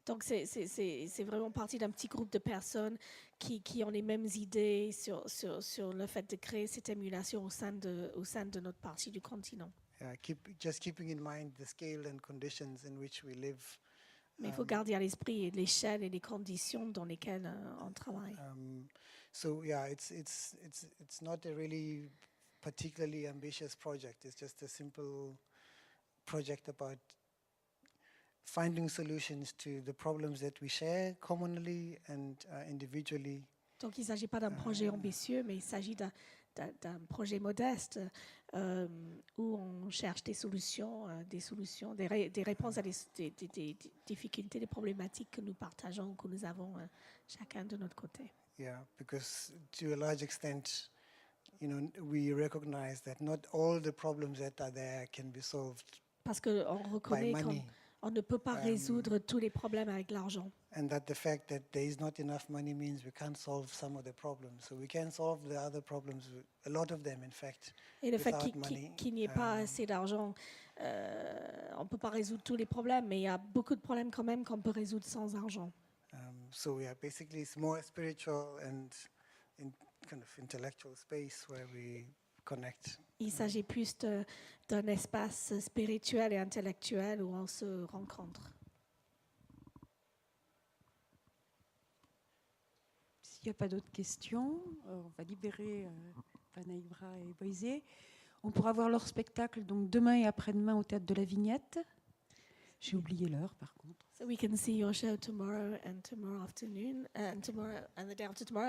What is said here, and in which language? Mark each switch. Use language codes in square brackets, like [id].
[fr] Donc c'est vraiment partie d'un petit groupe de personnes qui ont les mêmes idées sur le fait de créer cette émulation au sein de notre partie du continent. [en] Just keeping in mind the scale and conditions in which we live. [fr] Mais il faut garder à l'esprit l'échelle et les conditions dans lesquelles on travaille. [en] So yeah, it's not a really particularly ambitious project. It's just a simple project about finding solutions to the problems that we share commonly and individually. [fr] Donc il ne s'agit pas d'un projet ambitieux, mais il s'agit d'un projet modeste où on cherche des solutions, des réponses à des difficultés, des problématiques que nous partageons, que nous avons chacun de notre côté. [en] Yeah, because to a large extent, we recognize that not all the problems that are there can be solved. [fr] Parce qu'on reconnaît qu'on ne peut pas résoudre tous les problèmes avec l'argent. [en] And that the fact that there is not enough money means we can't solve some of the problems. So we can solve the other problems, a lot of them in fact. [fr] Et le fait [en] without money. [fr] qu'il n'y ait pas assez d'argent, on ne peut pas résoudre tous les problèmes, mais il y a beaucoup de problèmes quand même qu'on peut résoudre sans argent. [en] So yeah, basically it's more spiritual and kind of intellectual space where we connect. [fr] Il s'agit plus d'un espace spirituel et intellectuel où on se rencontre. S'il n'y a pas d'autres questions, on va libérer Panaibra et Boyzie. On pourra voir leur spectacle donc demain et après-demain au Théâtre de la Vignette. J'ai oublié l'heure par contre. [en] So we can see your show tomorrow afternoon and the day after tomorrow.